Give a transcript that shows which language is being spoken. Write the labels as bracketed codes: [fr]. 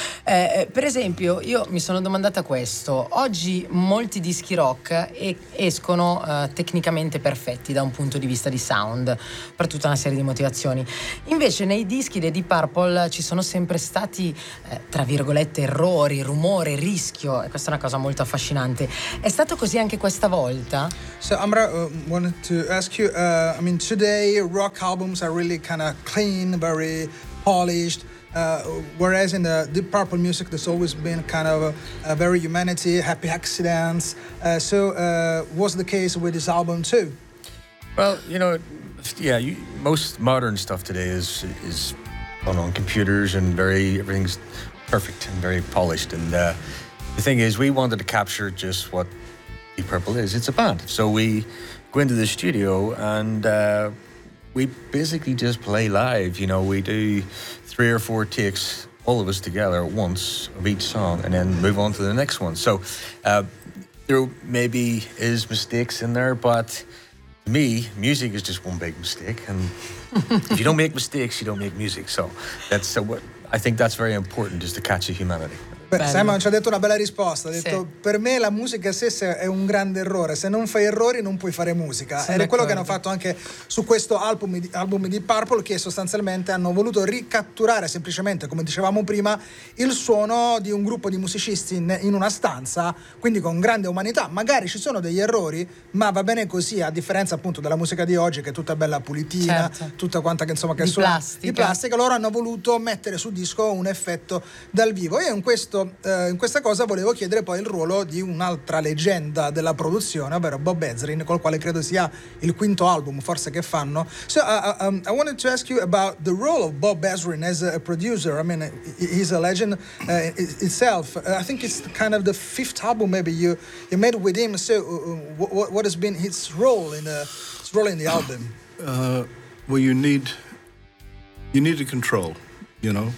[it] Per esempio, io mi sono domandata questo: oggi molti dischi rock escono tecnicamente perfetti da un punto di vista di sound, per tutta una serie di motivazioni. Invece nei dischi dei Deep Purple ci sono sempre stati, tra virgolette, errori, rumore, rischio. Questa è una cosa molto affascinante. È stato così anche questa volta? [en] So Amra, wanted to ask you, I mean, today rock albums are really kind of clean, very polished, whereas in the Deep Purple music there's always been kind of a very humanity, happy accidents. So was the case with this album too? Well, you know, yeah, most modern stuff today is on computers, and everything's perfect and very polished. And the thing is, we wanted to capture just what Deep Purple is. It's a band. So we go into the studio and we basically just play live. You know, we do 3 or 4 takes, all of us together at once, of each song, and then move on to the next one. So there maybe is mistakes in there, but me, music is just one big mistake, and if you don't make mistakes, you don't make music. So that's what I think. That's very important, is to catch the humanity. [it] Beh, Simon ci ha detto una bella risposta. Ha detto: sì, per me la musica stessa è un grande errore. Se non fai errori, non puoi fare musica. Ed è quello che hanno fatto anche su questo album di Purple, che sostanzialmente hanno voluto ricatturare semplicemente, come dicevamo prima, il suono di un gruppo di musicisti in una stanza, quindi con grande umanità. Magari ci sono degli errori, ma va bene così, a differenza appunto della musica di oggi, che è tutta bella pulitina, certo, tutta quanta che insomma, che di plastica. Di plastica. Loro hanno voluto mettere su disco un effetto dal vivo. E in questa cosa volevo chiedere poi il ruolo di un'altra leggenda della produzione, ovvero Bob Ezrin, col quale credo sia il quinto album forse che fanno. [en] So I wanted to ask you about the role of Bob Ezrin as a producer. I mean, he's a legend itself. I think it's kind of the fifth album maybe you made with him. So what has been his role in the album? Well, you need a control, you know.